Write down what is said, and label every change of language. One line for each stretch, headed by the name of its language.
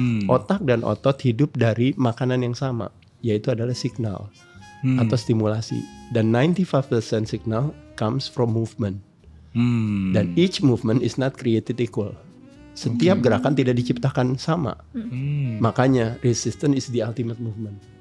Indonesian: Otak dan otot hidup dari makanan yang sama, yaitu adalah signal atau stimulasi.
English: Dan 95% signal comes from movement. Dan each movement is not created equal.
Indonesian: Setiap gerakan tidak diciptakan sama.
English: Makanya resistance is the ultimate movement.